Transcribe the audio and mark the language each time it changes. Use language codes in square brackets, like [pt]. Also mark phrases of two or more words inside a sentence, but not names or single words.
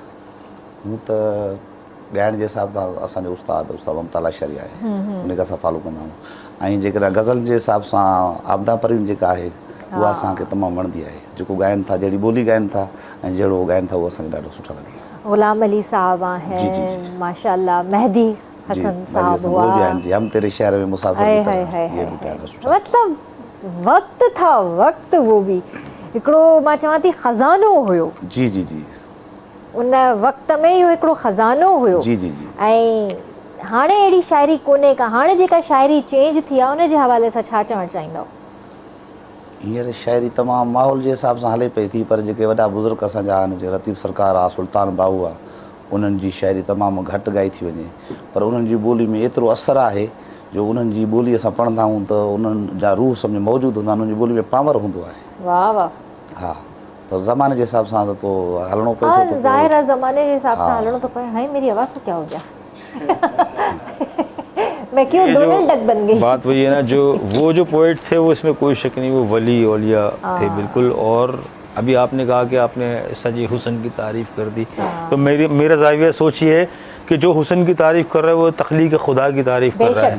[sd] हूं त ॻाइण जे हिसाब सां असांजो उस्ताद ममता शरी आहे, उनखे असां फॉलो कंदा आहियूं। ऐं जेकॾहिं गज़ल जे हिसाब सां आबदा परवीन जेका आहे उहा असांखे तमामु वणंदी आहे। जेको ॻाइनि था, जहिड़ी ॿोली ॻाइनि था ऐं जहिड़ो ॻाइनि था, उहो असांखे ॾाढो सुठा लॻंदो आहे। गुलाम अली साहब जी, जी, आहिनि, जी। माशाल्लाह मेहदी जी, हसन मेहदी साहब हसन, हुआ, उहे बि आहिनि जी। [ur] ہم تیرے شہر میں مسافر हाय की हाय तरह, हाय ये हाय [sd] बि ॾाढा सुठा। मतिलबु वक़्तु था, वक़्तु वो बि हिकिड़ो मां चवां थी ख़ज़ानो हुयो, जी जी जी उन वक़्त में इहो हिकिड़ो ख़ज़ानो हुयो। जी जी जी ऐं हाणे अहिड़ी शाइरी कोन्हे का, हाणे जेका शाइरी चेंज थी आहे उन जे हवाले सां छा चवणु चाहींदव? हींअर शाइरी तमामु माहौल जे हिसाब सां हले पई थी, पर जेके वॾा बुज़ुर्ग असांजा आहिनि, जीअं लतीफ़ सरकार आहे, सुल्तान बाहू आहे, उन्हनि जी शाइरी तमामु घटि ॻाई थी वञे, पर उन्हनि जी ॿोली में एतिरो असरु आहे जो उन्हनि जी ॿोली असां पढ़ंदा आहियूं त उन्हनि जा रूह सम्झ मौजूदु हूंदा आहिनि, उन्हनि जी ॿोली में पावर हूंदो आहे। वाह वाह, हा, पर ज़माने जे हिसाब सां त पोइ हलणो पए हाँ थो त [ur] ظاہر ہے زمانے کے حساب سے हाँ। ہلنا تو پڑے. ہائے میری آواز کو کیا ہو گیا? میں کیوں یہ جو ڈونلڈ ڈک بن گئی? بات وہی ہے نا، جو وہ جو پوئٹ تھے وہ اس میں کوئی شک نہیں، وہ ولی اولیا تھے بالکل. اور ابھی آپ نے کہا کہ آپ نے سجی حسن کی تعریف کر دی، تو میرا زاویہ سوچ یہ ہے کہ جو حسن کی تعریف کر رہا ہے وہ تخلیق خدا کی تعریف کر رہا ہے.